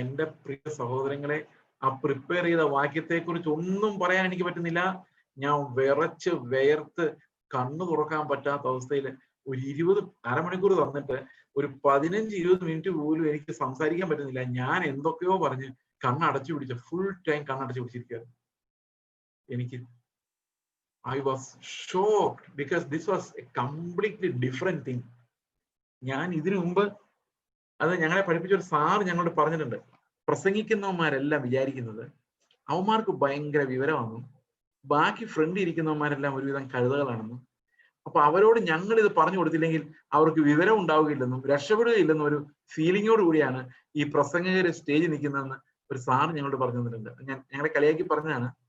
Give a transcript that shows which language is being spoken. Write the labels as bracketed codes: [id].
[ml] എന്റെ പ്രിയ സഹോദരങ്ങളെ, ആ പ്രിപ്പയർ ചെയ്ത വാക്യത്തെ കുറിച്ച് ഒന്നും പറയാൻ എനിക്ക് പറ്റുന്നില്ല. ഞാൻ വിറച്ച് വേർത്ത് കണ്ണു തുറക്കാൻ പറ്റാത്ത അവസ്ഥയിൽ ഒരു 1/2 മണിക്കൂർ തന്നിട്ട് ഒരു 15-20 മിനിറ്റ് പോലും എനിക്ക് സംസാരിക്കാൻ പറ്റുന്നില്ല. ഞാൻ എന്തൊക്കെയോ പറഞ്ഞ് കണ്ണടച്ചു പിടിച്ച, ഫുൾ ടൈം കണ്ണടച്ചു പിടിച്ചിരിക്കുകയായിരുന്നു. എനിക്ക് [en] I was shocked because this was a completely different thing. [ml] ഞാൻ ഇതിനു മുമ്പ് അത് ഞങ്ങളെ പഠിപ്പിച്ച ഒരു സാർ ഞങ്ങളോട് പറഞ്ഞിട്ടുണ്ട്, പ്രസംഗിക്കുന്നവന്മാരെല്ലാം വിചാരിക്കുന്നത് അവന്മാർക്ക് ഭയങ്കര വിവരമാണെന്നും ബാക്കി ഫ്രണ്ട് ഇരിക്കുന്നവന്മാരെല്ലാം ഒരുവിധം കഴുതകളാണെന്നും, അപ്പൊ അവരോട് ഞങ്ങൾ ഇത് പറഞ്ഞു കൊടുത്തില്ലെങ്കിൽ അവർക്ക് വിവരം ഉണ്ടാവുകയില്ലെന്നും രക്ഷപ്പെടുകയില്ലെന്നും ഒരു ഫീലിങ്ങോട് കൂടിയാണ് ഈ പ്രസംഗകര് സ്റ്റേജിൽ നിൽക്കുന്നതെന്ന് ഒരു സാർ ഞങ്ങളോട് പറഞ്ഞു തന്നിട്ടുണ്ട്. ഞങ്ങളെ കളിയാക്കി പറഞ്ഞതാണ്.